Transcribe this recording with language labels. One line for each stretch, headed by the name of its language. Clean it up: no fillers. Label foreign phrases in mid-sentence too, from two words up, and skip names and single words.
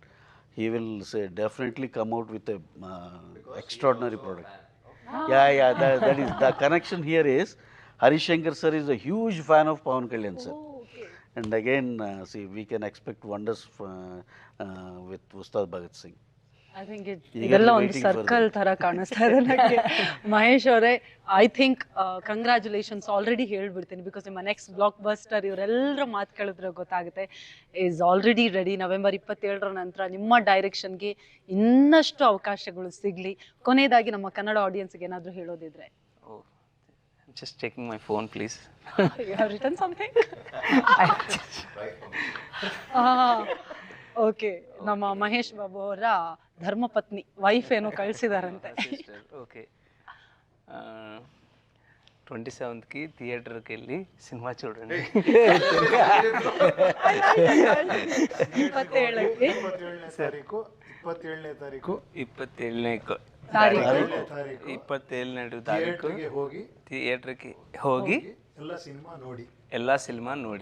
English: He will say definitely come out with a extraordinary product. Yeah, that is the connection here is Harish Shankar sir is a huge fan of Pawan Kalyan sir. And again, see, we can expect wonders with Ustad Bhagat Singh. I think
Kannada: ಇದೆಲ್ಲ ಒಂದು ಸರ್ಕಲ್ ತರ ಕಾಣಿಸ್ತಾ ಇದೆ ನನಗೆ. ಮಹೇಶ್ ಅವರೇ,
English: I think congratulations already
Kannada: ಹೇಳ್ಬಿಡ್ತೀನಿ, ಬಿಕಾಸ್ ನಿಮ್ಮ
English: next block buster
Kannada: ಇವರೆಲ್ಲರ ಮಾತು ಕೇಳಿದ್ರೆ ಗೊತ್ತಾಗುತ್ತೆ,
English: is already ready.
Kannada: ನವೆಂಬರ್ 27 ನಂತರ ನಿಮ್ಮ ಡೈರೆಕ್ಷನ್ಗೆ ಇನ್ನಷ್ಟು ಅವಕಾಶಗಳು ಸಿಗಲಿ. ಕೊನೆಯದಾಗಿ ನಮ್ಮ ಕನ್ನಡ ಆಡಿಯನ್ಸ್ಗೆ ಏನಾದರೂ ಹೇಳೋದಿದ್ರೆ?
English: Just checking my phone, please. You have written something?
Kannada: ಓಕೆ, ನಮ್ಮ ಮಹೇಶ್ ಬಾಬು ಅವರ ಧರ್ಮಪತ್ನಿ ವೈಫ್ ಏನೋ ಕಳಿಸಿದಾರಂತೆ.
Telugu: ఓకే, 27కి థియేటర్కి వెళ్ళి సినిమా చూడండి.
Kannada: 27ಕ್ಕೆ 27ನೇ ತಾರೀಕು 27ನೇ ತಾರೀಕು ಥಿಯೇಟರ್ಗೆ ಹೋಗಿ ಎಲ್ಲ ಸಿನಿಮಾ ನೋಡಿ.